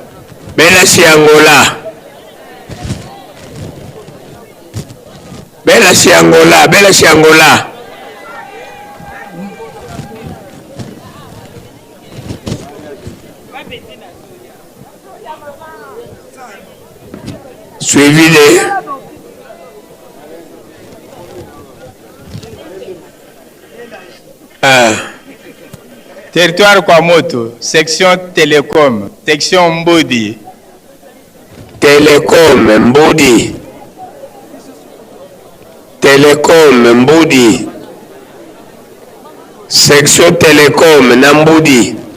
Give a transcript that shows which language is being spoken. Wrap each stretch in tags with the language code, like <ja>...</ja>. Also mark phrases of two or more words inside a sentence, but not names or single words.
<fr>Belage Angola Belage Angola Belage Angola suivi de territoire Kwamoto section Télécom section Mbudi Télécom Mbudi Télécom Mbudi section Télécom na Mbudi</fr>